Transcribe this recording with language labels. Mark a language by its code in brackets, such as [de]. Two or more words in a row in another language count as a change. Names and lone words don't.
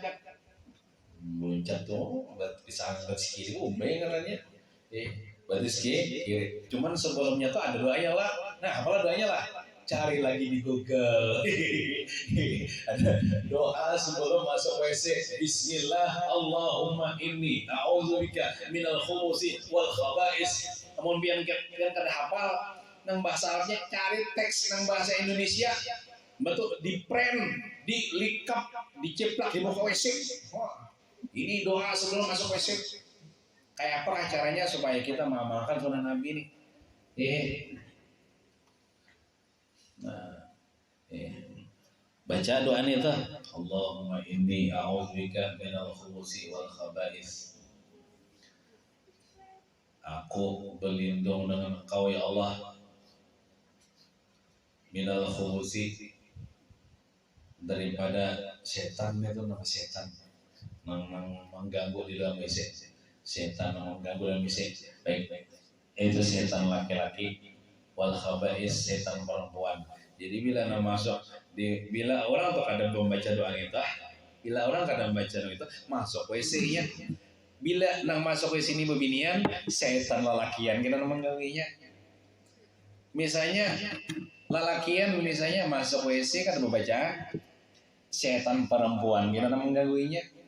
[bjn] Meluncat tuh, batis kiri, umbe katanya. Batis kiri. Cuman sebelumnya tuh ada doanya lah. Nah, apalah doanya lah? Cari lagi di Google. Ada doa sebelum masuk WC. [ar] بسم الله اللهم إني أعوذ بك من الخبث والخبائث. [bjn] Namun pian kada hafal nang bahasa Arabnya cari teks nang bahasa Indonesia. Betul di print, di likap, diceplak di muka WC. Ini doa sebelum masuk WC. Kayak apa caranya supaya kita mengamalkan sunnah Nabi ini? Baca doa ini tuh [ar] اللهم إني أعوذ بك من الخبث والخبائث. [bjn] Aku berlindung dengan Engkau [ar] يا الله من الخبث [bjn] daripada setan itu nama setan yang mengganggu di dalam WC setan yang mengganggu dalam WC baik itu setan laki-laki [ar] والخبائث [bjn] setan perempuan. Jadi bila masuk bila orang tuh kadang membaca doa itu, bila orang kadang membaca doa itu masuk WC-nya. Bila nang masuk WC ini bebinian, setan lalakian kita mengganggunya. Misalnya lalakian misalnya masuk WC kan membaca setan perempuan kita mengganggunya.